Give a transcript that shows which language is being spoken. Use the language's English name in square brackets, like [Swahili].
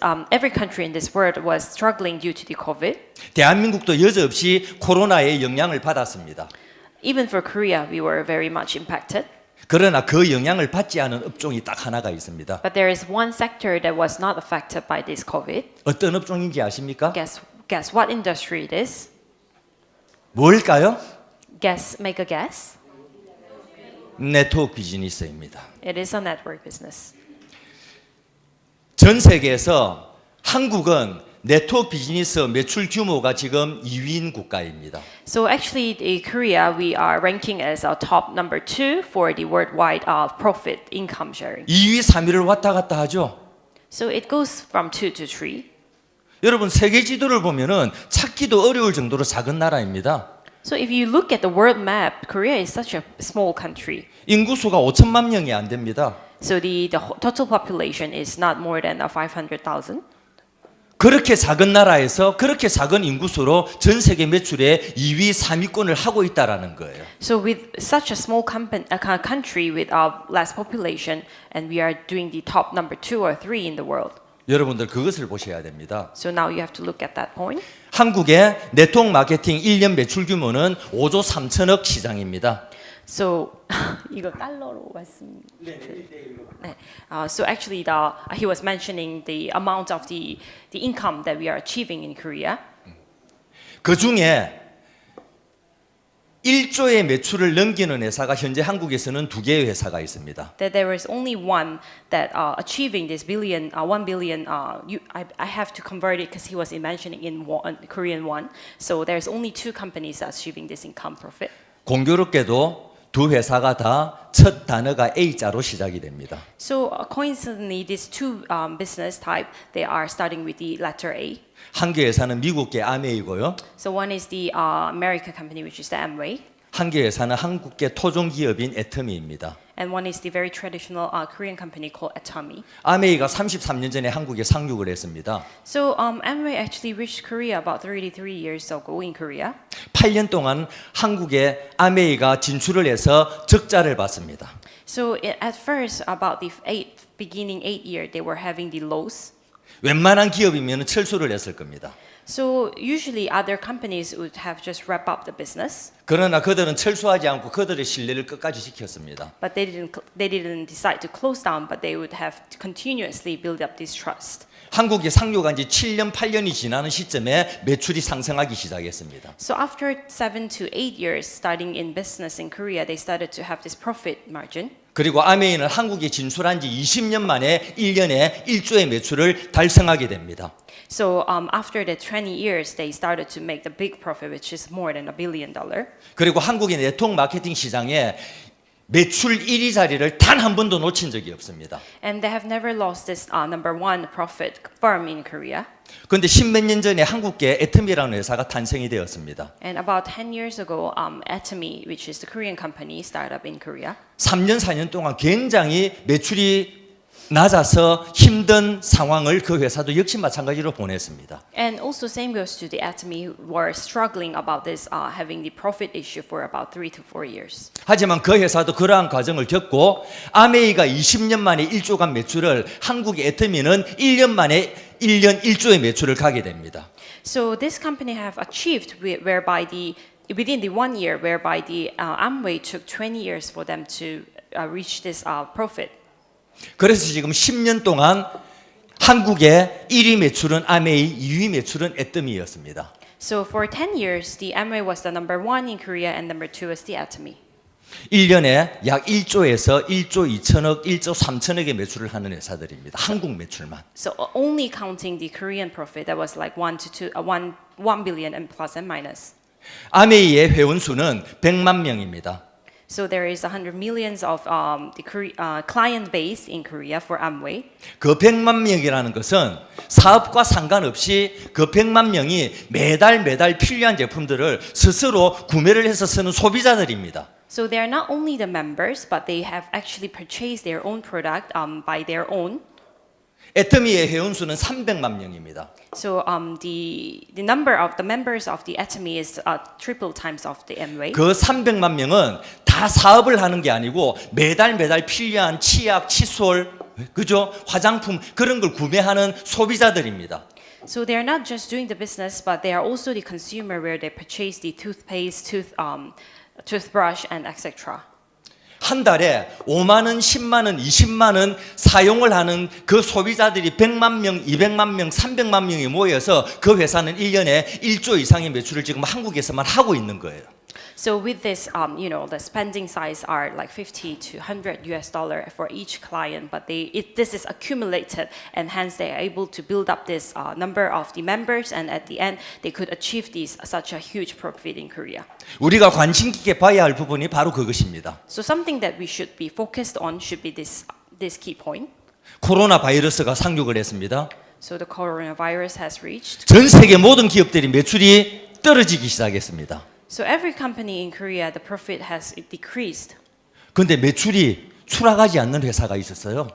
[English] Every country in this world was struggling due to the COVID. [Korean] 대한민국도 여지없이 코로나의 영향을 받았습니다. [English] Even for Korea, we were very much impacted. [Korean] 그러나 그 영향을 받지 않은 업종이 딱 하나가 있습니다. [English] But there is one sector that was not affected by this COVID. [Korean] 어떤 업종인지 아십니까? [English] Guess what industry it is? [Korean] 뭘까요? [English] Make a guess. [Korean] 네트워크 비즈니스입니다. [English] It is a network business. [Korean] 전 세계에서 한국은 네트워크 비즈니스 매출 규모가 지금 2위인 국가입니다. [English] So actually, in Korea, we are ranking as a top number 2 for the worldwide profit income sharing. [Korean] 2위, 3위를 왔다 갔다 하죠. [English] So it goes from 2 to 3. [Korean] 여러분 세계 지도를 보면은 찾기도 어려울 정도로 작은 나라입니다. [English] So if you look at the world map, Korea is such a small country. [Korean] 인구수가 5천만 명이 안 됩니다. [English] So the total population is not more than 500,000. [Korean] 그렇게 작은 나라에서 그렇게 작은 인구수로 전 세계 매출의 2위, 3위권을 하고 있다라는 거예요. [English] So with such a small country with less population, and we are doing the top number 2 or 3 in the world. [Korean] 여러분들 그것을 보셔야 됩니다. [English] So now you have to look at that point. [Korean] 한국의 네트워크 마케팅 1년 매출 규모는 5조 3천억 시장입니다. So 이거 달러로 말씀. 네. [English] So actually, he was mentioning the amount of the income that we are achieving in Korea. [Korean] 그 중에 1조의 매출을 넘기는 회사가 현재 한국에서는 2개의 회사가 있습니다. [English] That there is only one that achieving this 1 billion. I have to convert it because he was mentioning in Korean won. So there's only 2 companies achieving this income profit. [Korean] 공교롭게도 두 회사가 다 첫 단어가 A자로 시작이 됩니다. [English] So coincidentally, these 2 business type they are starting with the letter A. [Korean] 한 개 회사는 미국계 아메이고요. [English] So one is the American company, which is the Amway. [Korean] 한 개 회사는 한국계 토종 기업인 애터미입니다. [English] And one is the very traditional Korean company called Atomy. [Korean] 아메이가 33년 전에 한국에 상륙을 했습니다. [English] So Amway actually reached Korea about 33 years ago in Korea. [Korean] 8년 동안 한국에 아메이가 진출을 해서 적자를 봤습니다. [English] So at first, about the beginning 8 year, they were having the loss. [Korean] 웬만한 기업이면 철수를 했을 겁니다. [English] So usually other companies would have just wrap up the business. [Korean] 그러나 그들은 철수하지 않고 그들의 신뢰를 끝까지 지켰습니다. [English] But they didn't decide to close down, but they would have to continuously build up this trust. [Korean] 한국에 상륙한 지 7년, 8년이 지나는 시점에 매출이 상승하기 시작했습니다. [English] So after 7 to 8 years starting in business in Korea, they started to have this profit margin. [Korean] 그리고 아메이는 한국에 진출한 지 20년 만에 1년에 1조의 매출을 달성하게 됩니다. [English] So after the 20 years, they started to make the big profit, which is more than $1 billion. [Korean] 그리고 한국의 네트워크 마케팅 시장에 매출 1위 자리를 단 한 번도 놓친 적이 없습니다. [English] And they have never lost this number 1 profit firm in Korea. [Korean] 그런데 10몇 년 전에 한국계 애터미라는 회사가 탄생이 되었습니다. [English] And about 10 years ago, Atomy, which is the Korean company, startup in Korea. [Korean] 3년, 4년 동안 굉장히 매출이 낮아서 힘든 상황을 그 회사도 역시 마찬가지로 보냈습니다. [English] And also same goes to the Atomy, who were struggling about this, having the profit issue for about 3 to 4 years. [Korean] 하지만 그 회사도 그러한 과정을 겪고 아메이가 20년 만에 1조간 매출을 한국의 애터미는 1년 만에 1년 1조의 매출을 가게 됩니다. [English] So this company have achieved whereby within the 1 year, whereby the Amway took 20 years for them to reach this profit. [Korean] 그래서 지금 10년 동안 한국의 1위 매출은 아메이, 2위 매출은 애터미였습니다. [English] So for 10 years, the Amway was the number 1 in Korea and number 2 was the Atomy. [Korean] 1년에 약 1조에서 1조 2천억, 1조 3천억의 매출을 하는 회사들입니다. 한국 매출만. [English] So only counting the Korean profit, that was like 1 billion and plus and minus. [Korean] 아메이의 회원 수는 100만 명입니다. [English] So there is 100 millions of client base in Korea for Amway. [Korean] 그 100만 명이라는 것은 사업과 상관없이 그 100만 명이 매달 필요한 제품들을 스스로 구매를 해서 쓰는 소비자들입니다. [English] So they are not only the members, but they have actually purchased their own product by their own. [Korean] 애터미의 회원 수는 300만 명입니다. [English] So the number of the members of the Atomy is triple times of the Amway. [Korean] 그 300만 명은 다 사업을 하는 게 아니고 매달 필요한 치약, 칫솔, 그죠? 화장품 그런 걸 구매하는 소비자들입니다. [English] So they are not just doing the business, but they are also the consumer, where they purchase the toothpaste, toothbrush, and etc. [Korean] 한 달에 5만 원, 10만 원, 20만 원 사용을 하는 그 소비자들이 100만 명, 200만 명, 300만 명이 모여서 그 회사는 1년에 1조 이상의 매출을 지금 한국에서만 하고 있는 거예요. [English] So with this, the spending size are like 50 to 100 US dollar for each client, but this is accumulated, and hence they are able to build up this number of the members, and at the end they could achieve such a huge profit in Korea. [Korean] 우리가 관심 깊게 봐야 할 부분이 바로 그것입니다. [English] So something that we should be focused on should be this key point. [Korean] 코로나 바이러스가 상륙을 했습니다. [English] So the coronavirus has reached. [Korean] 전 세계 모든 기업들이 매출이 떨어지기 시작했습니다. [English] So every company in Korea, the profit has decreased. [Korean] 근데 매출이 추락하지 않는 회사가 있었어요.